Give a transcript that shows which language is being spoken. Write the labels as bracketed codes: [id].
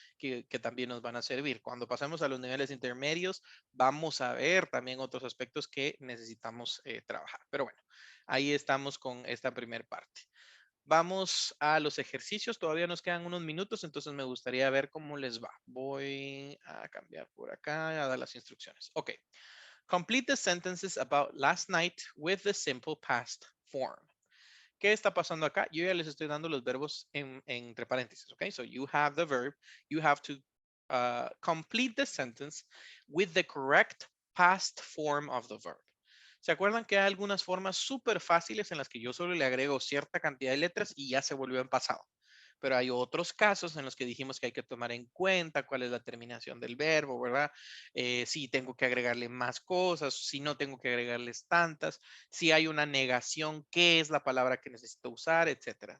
[es] Que también nos van a servir. Cuando pasemos a los niveles intermedios, vamos a ver también otros aspectos que necesitamos trabajar. Pero bueno, ahí estamos con esta primera parte. Vamos a los ejercicios. Todavía nos quedan unos minutos, entonces me gustaría ver cómo les va. Voy a cambiar por acá, a dar las instrucciones. Ok. [en] Complete the sentences about last night with the simple past form. [es] ¿Qué está pasando acá? Yo ya les estoy dando los verbos entre paréntesis, ¿ok? [en] So you have the verb, you have to complete the sentence with the correct past form of the verb. [es] ¿Se acuerdan que hay algunas formas súper fáciles en las que yo solo le agrego cierta cantidad de letras y ya se volvió en pasado? Pero hay otros casos en los que dijimos que hay que tomar en cuenta cuál es la terminación del verbo, ¿verdad? Si tengo que agregarle más cosas, si no tengo que agregarles tantas, si hay una negación, qué es la palabra que necesito usar, etcétera.